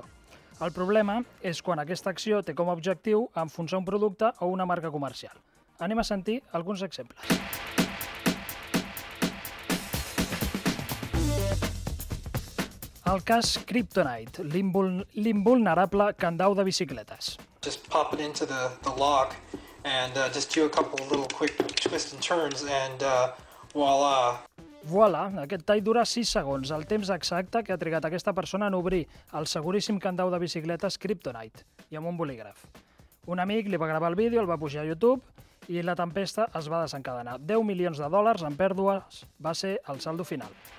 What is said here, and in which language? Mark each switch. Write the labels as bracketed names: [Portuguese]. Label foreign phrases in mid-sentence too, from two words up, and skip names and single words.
[Catalan] El problema és quan aquesta acció té com a objectiu enfonsar un producte o una marca comercial. Anem a sentir alguns exemples. El cas Kryptonite, l'invulnerable candau de bicicletes. [English] Just pop it into the lock and just do a couple little quick twists and turns and voila. [Catalan] Voilà, aquest tall dura 6 segons, el temps exacte que ha trigat aquesta persona en obrir el seguríssim candau de bicicletes Kryptonite i amb un bolígraf. Un amic li va gravar el vídeo, el va pujar a YouTube i la tempesta es va desencadenar. 10 milions de dòlars en pèrdues va ser el saldo final.